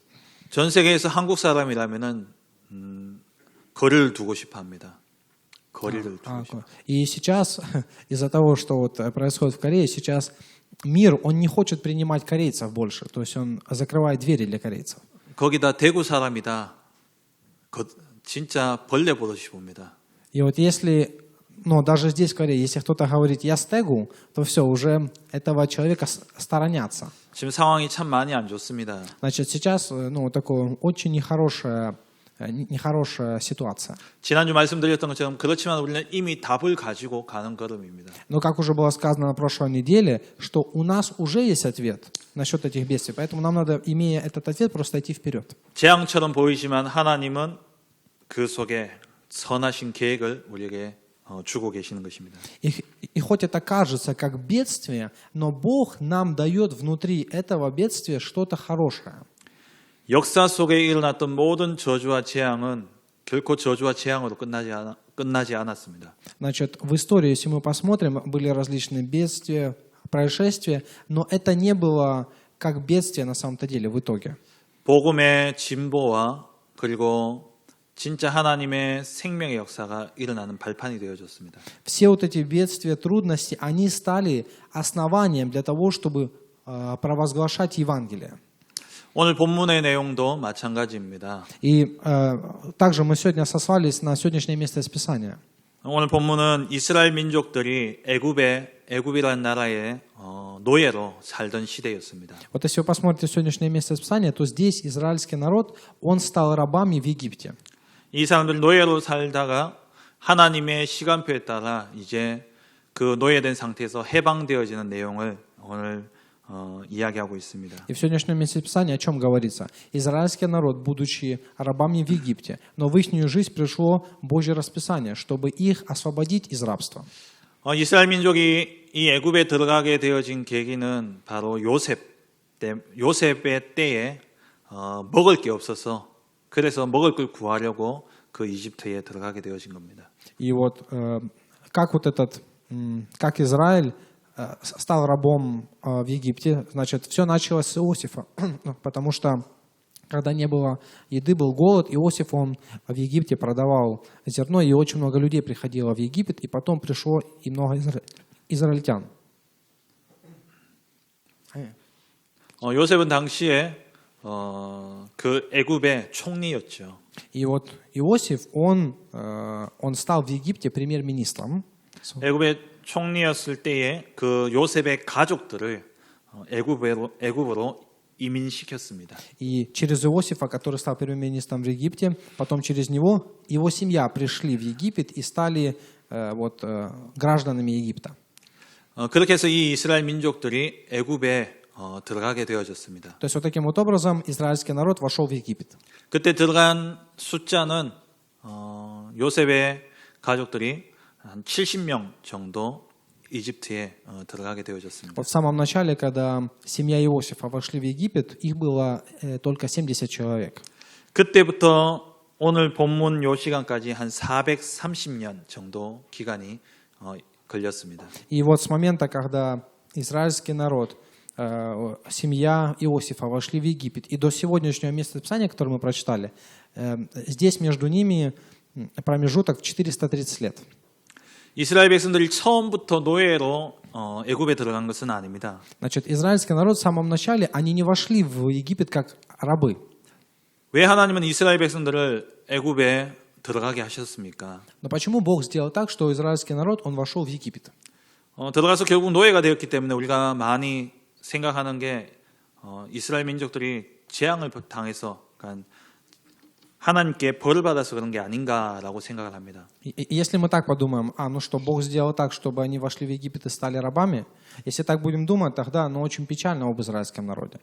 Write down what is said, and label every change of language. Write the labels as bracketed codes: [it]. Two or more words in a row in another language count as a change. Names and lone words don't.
[ko] 전 세계에서 한국 사람이라면은 거리를 두고 싶어합니다. 거리를 두고 싶어. [ru] И сейчас из-за того, что вот происходит в Корее, сейчас мир, он не хочет принимать корейцев больше, то есть он закрывает двери для корейцев. [ko] 거기다 대구 사람이다. 진짜 벌레 보듯이 봅니다. [ru] И вот если, ну даже здесь в Корее, если кто-то говорит «я с Тегу», то все, уже этого человека сторонятся. [ko] 지금 상황이 참 많이 안 좋습니다. [ru] Значит, сейчас, ну, такое очень нехорошая ситуация. [ko] 지난주 말씀드렸던 것처럼 그렇지만 우리는 이미 답을 가지고 가는 걸음입니다. [ru] Но как уже было сказано на прошлой неделе, что у нас уже есть ответ насчет этих бедствий, поэтому нам надо, имея этот ответ, просто идти вперед. [ko] 재앙처럼 보이지만 하나님은 그 속에 선하신 계획을 우리에게 주고 계시는 것입니다. [ru] И хоть это кажется как бедствие, но Бог нам дает внутри этого бедствия что-то хорошее. [ko] 역사 속에 일어났던 모든 저주와 재앙은 결코 저주와 재앙으로 끝나지 않았습니다. [ru] Значит, в истории, если мы посмотрим, были различные бедствия, происшествия, но это не было как бедствие на самом-то деле в итоге. [ko] 복음의 진보와 그리고 진짜 하나님의 생명의 역사가 일어나는 발판이 되어졌습니다. [ru] Все вот эти бедствия, трудности, они стали основанием для того, чтобы провозглашать Евангелие. [ko] 오늘 본문의 내용도 마찬가지입니다. [ru] И также мы сегодня сослались на сегодняшнее место из Писания. [ko] 오늘 본문은 이스라엘 민족들이 애굽이라는 나라의 노예로 살던 시대였습니다. [ru] Вот если вы посмотрите сегодняшнее место из Писания, то здесь израильский народ, он стал рабами в Египте. [ko] 이 사람들 노예로 살다가 하나님의 시간표에 따라 이제 그 노예된 상태에서 해방되어지는 내용을 오늘 이야기하고 있습니다. [ru] И в сегодняшнем месте Писания о чем говорится? Израильский народ, будучи рабами в Египте, но в их жизнь пришло Божье расписание, чтобы их освободить из рабства. [ko] 이스라엘 민족이 이 애굽에 들어가게 되어진 계기는 바로 요셉의 때에 먹을 게 없어서 그래서 먹을 걸 구하려고 그 이집트에 들어가게 되어진 겁니다. [ru] И вот как Израиль стал рабом в Египте, значит, все началось с Иосифа, потому что когда не было еды, был голод, Иосиф, он в Египте продавал зерно, и очень много людей приходило в Египет, и потом пришло и много израильтян. [ko] 요셉은 당시에 그 애굽의 총리였죠. [ru] И вот Иосиф, он стал в Египте премьер-министром. [ko] 애굽의 총리였을 때에 그 요셉의 가족들을 애굽으로 이민시켰습니다. [ru] И через Иосифа, который стал премьер-министром в Египте, потом через него его семья пришли в Египет и стали гражданами Египта. [ko] 그렇게 해서 이 이스라엘 민족들이 애굽에 들어가게 되어졌습니다. [ru] То есть вот таким вот образом израильский народ вошел в Египет. [ko] 그때 들어간 숫자는 요셉의 가족들이 한 70명 정도 이집트에 들어가게 되어졌습니다. [ru] Вот в самом начале, когда семья Иосифа вошли в Египет, их было только 70 человек. [ko] 그때부터 오늘 본문 요 시간까지 한 430년 정도 기간이 걸렸습니다. [ru] И вот с момента, когда израильский народ, семья Иосифа вошли в Египет, и до сегодняшнего места Писания, которое мы прочитали, здесь между ними промежуток в 430 лет. [ko] 이스라엘 백성들이 처음부터 노예로 애굽에 들어간 것은 아닙니다. [ru] Значит, израильский народ в самом начале, они не вошли в Египет как рабы. [ko] 왜 하나님은 이스라엘 백성들을 애굽에 들어가게 하셨습니까? [ru] Но почему Бог сделал так, что израильский народ, он вошел в Египет? [ko] 들어가서 결국 노예가 되었기 때문에 우리가 많이 생각하는 게 이스라엘 민족들이 재앙을 당해서 그러니까 하나님께 벌을 받아서 그런 게 아닌가라고 생각을 합니다. [ru] Если мы так подумаем, ну что, Бог сделал так, чтобы они вошли в Египет и стали рабами, если так будем думать, тогда очень печально об израильском народе.